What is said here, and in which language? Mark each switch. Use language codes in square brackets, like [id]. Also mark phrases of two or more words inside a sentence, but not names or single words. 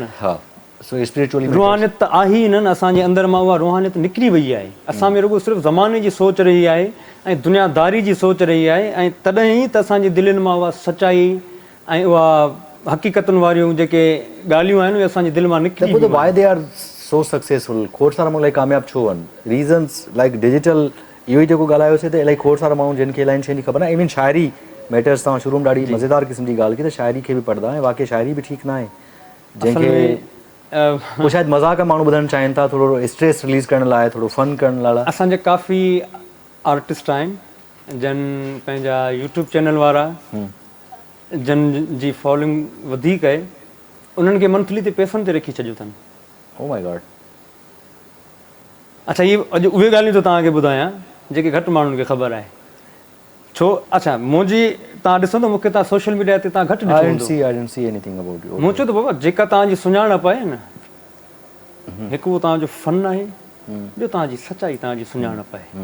[sd] हा, सो स्पिरिचुअली रूहानियत त आहे ई न, असांजे अंदरि मां उहा रूहानियत निकिरी वई आहे। असां में रुॻो सिर्फ़ु ज़माने जी सोच रही आहे ऐं दुनियादारी जी सोच रही आहे, ऐं तॾहिं ई त असांजी दिलनि मां उहा सचाई ऐं उहा हक़ीक़तुनि वारियूं जेके ॻाल्हियूं आहिनि उहे असांजी दिलि मां निकिरी वयूं। [en] why they are so successful? [sd] खोड़ सारा माण्हू इलाही कामयाबु छो आहिनि? [en] reasons like digital, [sd] इहो ई जेको ॻाल्हायोसीं त इलाही खोड़ सारा माण्हू जिन खे इलाही शयुनि जी ख़बर आहे। [en] even shayari matters, [sd] तव्हां शुरू में ॾाढी मज़ेदार क़िस्म जी ॻाल्हि की त शाइरी खे बि पढ़ंदा ऐं वाक़ई शाइरी बि ठीकु न आहे, जंहिंखे पोइ शायदि मज़ाक माण्हू ॿुधणु चाहिनि था, थोरो [en] stress release [sd] करण लाइ, थोरो फन करण लाइ। असांजे काफ़ी आर्टिस्ट आहिनि जन पंहिंजा यूट्यूब चैनल वारा, जन जी फॉलोइंग वधीक आहे, उन्हनि खे मंथली ते पैसनि ते रखी छॾियो अथनि। [en] oh my god. [sd] अच्छा, इहे अॼु उहे ॻाल्हियूं थो तव्हांखे ॿुधायां जेके घटि माण्हुनि खे ख़बर आहे। छो? अच्छा, मुंहिंजी तव्हां ॾिसंदो मूंखे तव्हां [en] social media [sd] ते तव्हां घटि ॾिसो। मूं चयो त बाबा जेका तव्हांजी सुञाणप आहे न, हिकु उहो तव्हांजो फन आहे, ॿियो तव्हांजी सचाई, तव्हांजी सुञाणप आहे।